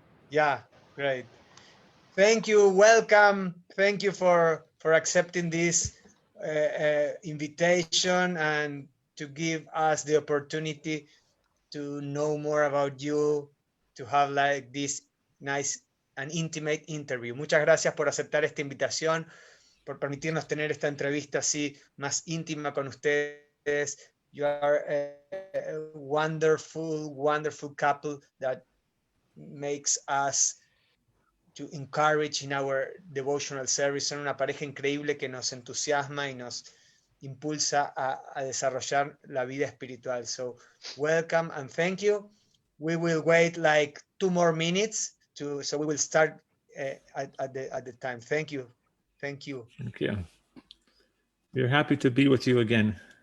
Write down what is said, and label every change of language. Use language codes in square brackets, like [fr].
[en] Yeah, great. Thank you. Welcome. Thank you for accepting this invitation and to give us the opportunity to know more about you, to have like this nice and intimate interview. [es] Muchas gracias por aceptar esta invitación, por permitirnos tener esta entrevista así más íntima con ustedes. [en] You are a wonderful, wonderful couple that makes us to encourage in our devotional service. [es] Son una pareja increíble que nos entusiasma y nos impulsa a desarrollar la vida espiritual. [en] So welcome and thank you. We will wait like 2 more minutes so we will start at the time. Thank you. Thank you. Thank you. We're happy to be with you again.